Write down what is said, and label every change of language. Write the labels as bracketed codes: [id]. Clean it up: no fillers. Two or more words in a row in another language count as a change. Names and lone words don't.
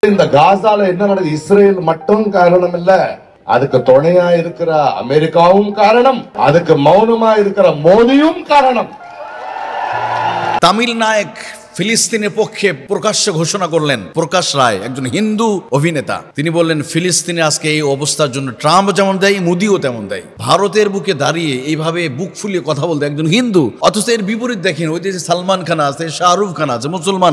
[ta] இந்த காசால என்ன நடக்குது? இஸ்ரேல் மட்டும் காரணம் இல்ல, அதுக்கு துணையா இருக்கிற அமெரிக்காவும் காரணம், அதுக்கு மௌனமா இருக்கிற மோடியும் காரணம்। [bn] তামিল নায়ক ফিলিস্তিনের পক্ষে প্রকাশ্যে ঘোষণা করলেন প্রকাশ রায়, একজন হিন্দু অভিনেতা। তিনি বললেন ফিলিস্তিনে আজকে এই অবস্থার জন্য ট্রাম্প যেমন দেয়, মোদিও তেমন দেয়। ভারতের বুকে দাঁড়িয়ে এইভাবে বুক ফুলিয়ে কথা বলতে একজন হিন্দু, অথচ এর বিপরীত দেখেন ওই দেশে সালমান খান আছে, শাহরুখ খান আছে, মুসলমান।